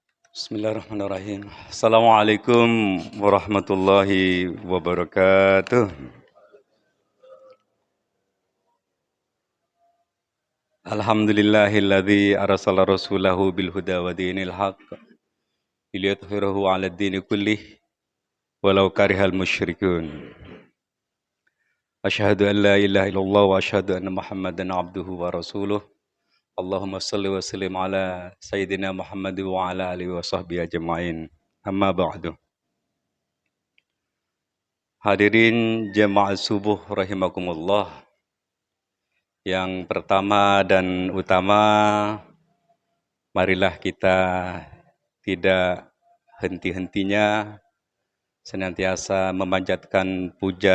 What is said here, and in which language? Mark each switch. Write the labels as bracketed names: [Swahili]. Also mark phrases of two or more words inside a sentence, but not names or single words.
[Arabic] بسم الله الرحمن الرحيم. السلام عليكم ورحمة الله وبركاته. الحمد لله الذي أرسل رسوله بالهدى ودين الحق ليظهره على الدين كله ولو كره المشركون. أشهد أن لا إله إلا الله وأشهد أن محمدا عبده ورسوله. اللهم صل وسلم على سيدنا محمد وعلى آله وصحبه أجمعين. أما بعد. [Indonesian] Hadirin jemaah subuh rahimakumullah. Yang pertama dan utama, marilah kita tidak henti-hentinya senantiasa memanjatkan puja